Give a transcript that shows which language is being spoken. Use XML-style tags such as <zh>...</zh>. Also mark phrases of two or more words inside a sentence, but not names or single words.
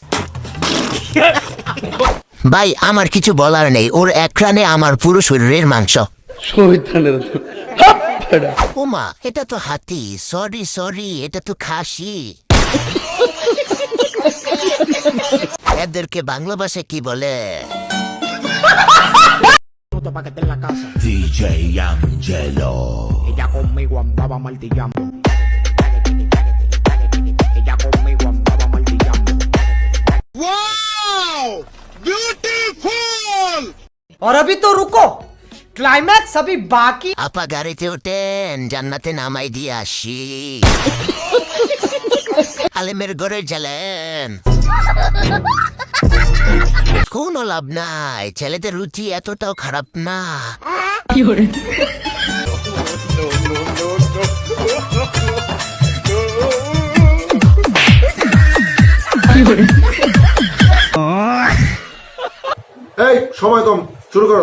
<bn>ভাই আমার কিছু বলার নেই, ওর এক রানে আমার পুরো শরীরের মাংস। ওমা এটা তো হাতি,</bn> <en>sorry sorry,</en> <bn>এটা তো খাসি। এদেরকে বাংলা ভাষায় কি বলে? DJ Angelo.</bn> <es>Ella conmigo andaba martillando. Ella conmigo andaba martillando.</es> <en>Wow! Beautiful!</en> <hi>और अभी तो रुको, क्लाइमैक्स अभी बाकी।</hi> <bn>আপা গাড়িতে ওঠেন, জান্নাতে নামাই দিয়ে আসি। আলেমের ঘরে জ্বালেন, কোনো লাভ নাই। ছেলেদের রুচি এতটাও খারাপ না। এই সময় কম, শুরু করো।</bn>